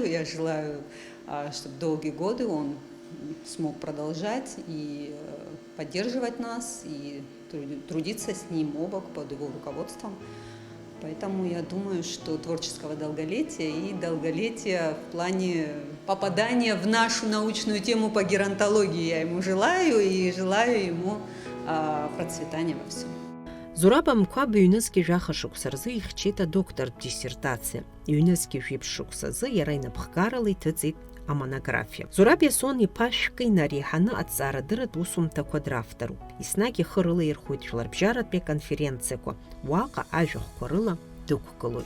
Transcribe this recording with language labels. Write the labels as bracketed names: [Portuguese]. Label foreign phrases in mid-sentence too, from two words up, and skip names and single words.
[Russian] Я желаю, чтобы долгие годы он смог продолжать и поддерживать нас, и трудиться с ним обок под его руководством. Поэтому я думаю, что творческого долголетия и долголетия в плане попадания в нашу научную тему по геронтологии я ему желаю, и желаю ему процветания во всем. [Abkhazian] Зураб Амкәа быҩнызқьи жәаха шықәса рзы ихьчеит адоктортә диссертациа. Иҩнызқьи жәиԥшь шықәсазы иара инапхгарала иҭыҵит амонографиа. Зураб Иасон-иԥа шәкы инареиҳаны аҭҵаарадырратә усумҭақәа дравторуп. Еснагь ихы рылаирхәоит жәларбжьаратәи аконференциақәа, уаҟа ажәахәқәа рыла дықәгылоит.